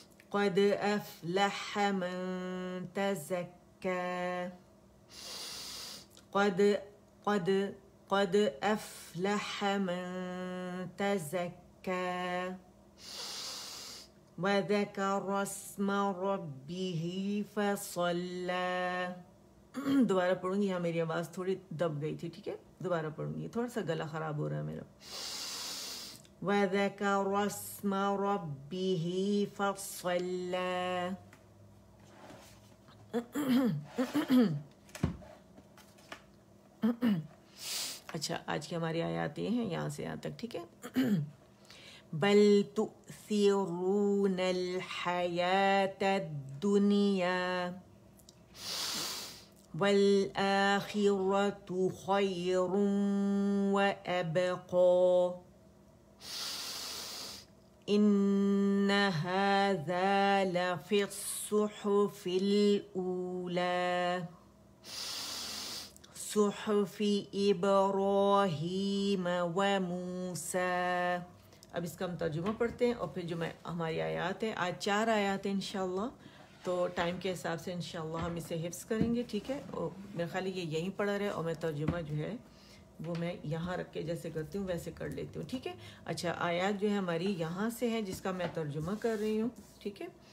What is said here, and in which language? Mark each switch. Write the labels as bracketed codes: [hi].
[ar] قد أفلح من تزكى قد أفلح من تزكى وذكر اسم ربه فصلى. [ur] دوبارہ پڑھوں گی. یہاں میری آواز تھوڑی دب گئی تھی, ٹھیک ہے, دوبارہ پڑھوں گی, تھوڑا سا گلا خراب ہو رہا ہے میرا. [ar] وذكر اسم ربه فصلى. [ur] اچھا, آج کی ہماری آیات یہ ہیں یہاں سے یہاں تک, ٹھیک ہے. [ar] بل تؤثرون الحياة الدنيا والآخرة خير وأبقى إن هذا لفي الصحف الأولى صحف إبراهيم وموسى. [ur] اب اس کا ہم ترجمہ پڑھتے ہیں اور پھر جو ہماری آیات ہیں, آج 4 آیات ہیں انشاءاللہ, تو ٹائم کے حساب سے انشاءاللہ ہم اسے حفظ کریں گے, ٹھیک ہے. اور میرے خیال یہ یہیں پڑھا رہے, اور میں ترجمہ جو ہے وہ میں یہاں رکھ کے جیسے کرتی ہوں ویسے کر لیتی ہوں, ٹھیک ہے. اچھا, آیات جو ہے ہماری یہاں سے ہے جس کا میں ترجمہ کر رہی ہوں, ٹھیک ہے.